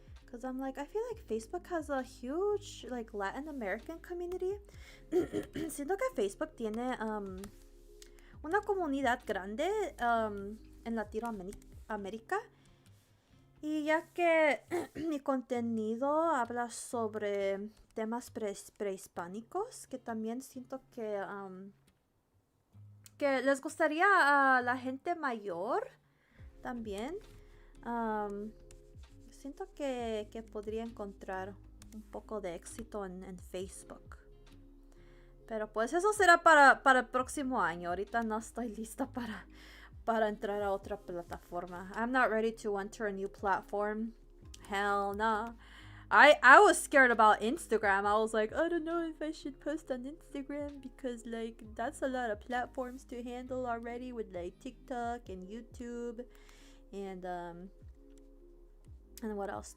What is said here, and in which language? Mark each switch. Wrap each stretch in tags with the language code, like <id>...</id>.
<en>Cause I'm like, I feel like Facebook has a huge like Latin American community.</en> <es>Siento que Facebook tiene una comunidad grande en Latinoamérica. Y ya que mi contenido habla sobre temas prehispánicos, que también siento que les gustaría a la gente mayor también. Siento que podría encontrar un poco de éxito en Facebook. Pero pues eso será para el próximo año. Ahorita no estoy lista para entrar a otra plataforma.</es> <en>I'm not ready to enter a new platform. Hell no. I was scared about Instagram. I was like, I don't know if I should post on Instagram because like that's a lot of platforms to handle already with like TikTok and YouTube and And what else?</en>